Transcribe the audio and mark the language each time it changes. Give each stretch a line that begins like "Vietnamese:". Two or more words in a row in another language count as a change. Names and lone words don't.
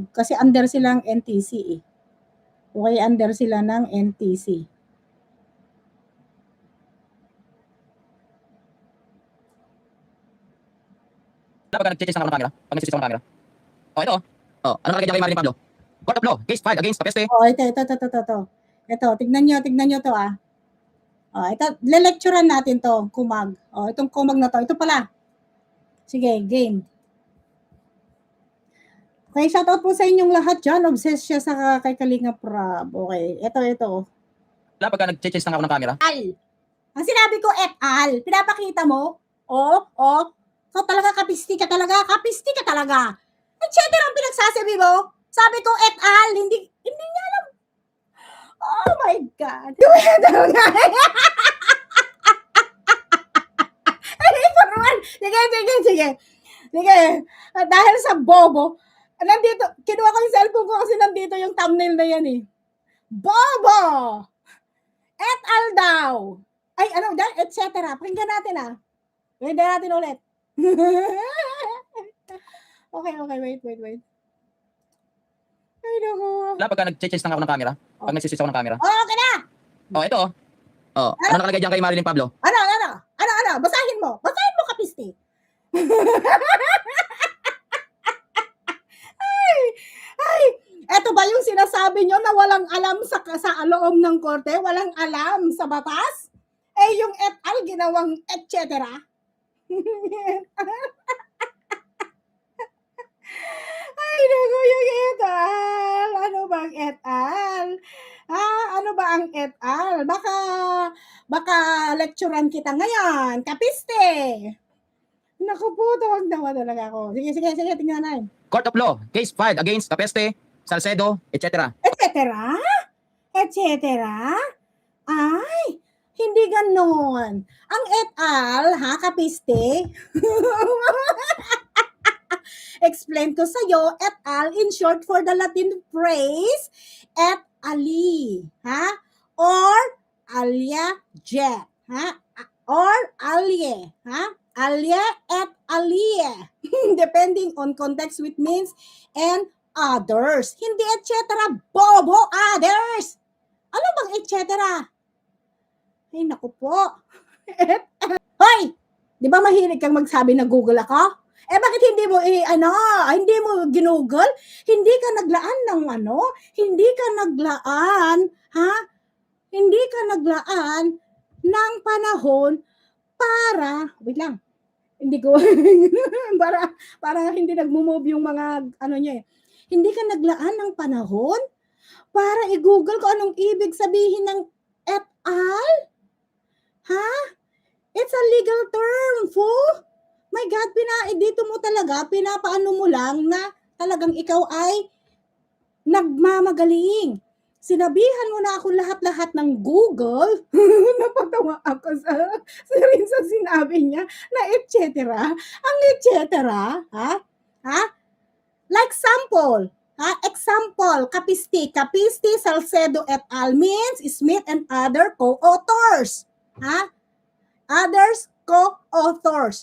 Filipino: Kasi under silang NTC eh. Okay, under sila ng NTC. Pag nag-change na ako ng camera, pag nag-switch ako ng camera. Ito. Ano nakalagay dyan kay Marilyn Pablo?
English: Court of law, case filed against Papeste.
Filipino: Ito. Ito, tignan nyo to ah. Ito, le-lecturean natin to, kumag. Itong kumag na to, ito pala. Sige, game. Okay, shoutout po sa inyong lahat dyan. Obsessed siya sa kay Kalinga Prab. Okay, ito. Pagka nag-change na ako ng camera. Ang sinabi ko,
English: et al.
Filipino: Pinapakita mo? So talaga kapisti ka talaga.
English: Et cetera
Filipino: ang pinagsasabi mo. Sabi ko,
English: et al.
Filipino: Hindi niya alam.
English: Oh my God.
Filipino: Sige. Dahil sa bobo, nandito, kinuha ko yung cellphone ko kasi nandito yung thumbnail na yan eh. Bobo!
English: Et al
Filipino: daw. Ay,
English: et cetera.
Filipino: Pakinggan natin ah. Pakinggan natin ulit. Okay, wait. Ay, naku. Pagka nag-change na ako ng camera, pag nag-switch ako ng camera. Okay na! Ito. Ano nakalagay dyan kay Marilyn Pablo? Ano? Basahin mo, kapisti. Ay, eto ba yung sinasabi nyo na walang alam sa loob ng korte? Walang alam sa batas? Yung
English: et al
Filipino: ginawang
English: et cetera?
Filipino: Ay, naku, yung
English: et al.
Filipino: Ano bang
English: et al?
Filipino: Ano ba ang
English: et al?
Filipino: Baka lecturean kita ngayon. Kapiste! Naku po, tawag-tawa talaga ako. Sige, tingnan natin.
English: Court of law, case filed against Papeste, Salcedo, etc. Et cetera?
Filipino: Ay, hindi ganon. Ang
English: et al,
Filipino: kapiste? Explain ko sa'yo,
English: et al, in short for the Latin phrase, et ali, or alia jet, or alie, alia et alie, depending on context which means and others.
Filipino: Hindi
English: et cetera,
Filipino: bobo, others. Ano bang
English: et cetera?
Filipino: Ay, naku po. Hoy! Di ba mahilig kang magsabi na Google ako? Bakit hindi mo hindi mo ginugol? Hindi ka naglaan ng hindi ka naglaan ng panahon para, wait lang, hindi ko, para hindi nagmo-move yung mga, niya eh. Hindi ka naglaan ng panahon para i-google ko anong ibig sabihin ng
English: et al? It's a legal term, fool. My God,
Filipino: dito mo talaga, pinapaano mo lang na talagang ikaw ay nagmamagaling. Sinabihan mo na ako lahat-lahat ng Google. Napatawa ako rin sa sinabi niya na
English: et cetera.
Filipino: Ang
English: et cetera, like sample, example, Kapisti, Salcedo et al. Means Smith and other co-authors. Others co-authors.